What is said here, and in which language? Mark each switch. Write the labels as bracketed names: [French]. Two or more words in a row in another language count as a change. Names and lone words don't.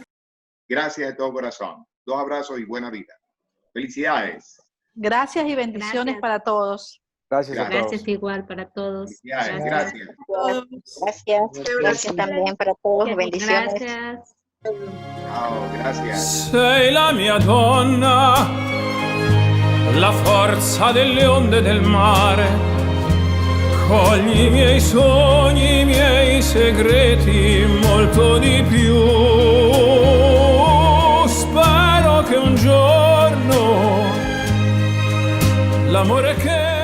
[Spanish] Gracias de todo corazón. 2 abrazos y buena vida. Felicidades. Gracias y bendiciones para todos. Gracias a todos. Gracias igual para todos. Gracias. Gracias. Gracias también para todos. Bendiciones. Gracias. Ciao, gracias. [Italian] Sei la mia donna, la forza delle onde del mare. Cogli i miei sogni, i miei segreti, molto di più. Spero che un giorno l'amore che